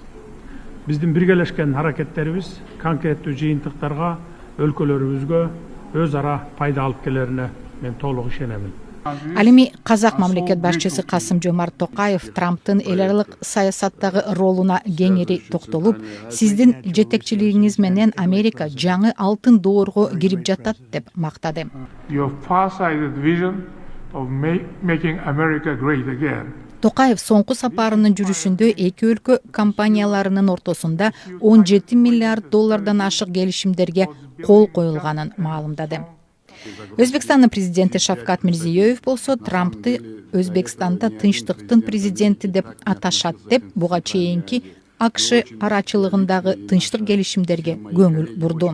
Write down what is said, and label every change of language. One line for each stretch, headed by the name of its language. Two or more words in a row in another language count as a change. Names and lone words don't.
Kyrgyz: Биздин биргелешкен аракеттерибиз конкреттүү жыйынтыктарга, өлкөлөрүбүзгө өз ара пайда алып келерине мен толук ишенемин. Ал эми казак мамлекет башчысы Касым-Жомарт Токаев Трамптын эл аралык саясаттагы ролуна кеңири токтолуп, сиздин жетекчилигиңиз менен Америка жаңы алтын доорго кирип жатат деп мактады.
English: Your far-sighted vision of making America great again.
Kyrgyz: Токаев соңку сапарынын жүрүшүндө эки өлкө компанияларынын ортосунда 17 миллиард доллардан ашык келишимдерге кол коюлганын маалымдады. Өзбекстандын президенти Шавкат Мирзиёев болсо Трампты Өзбекстанда тынчтыктын президенти деп аташат деп буга чейинки АКШ арачылыгындагы тынчтык келишимдерге көңүл бурду.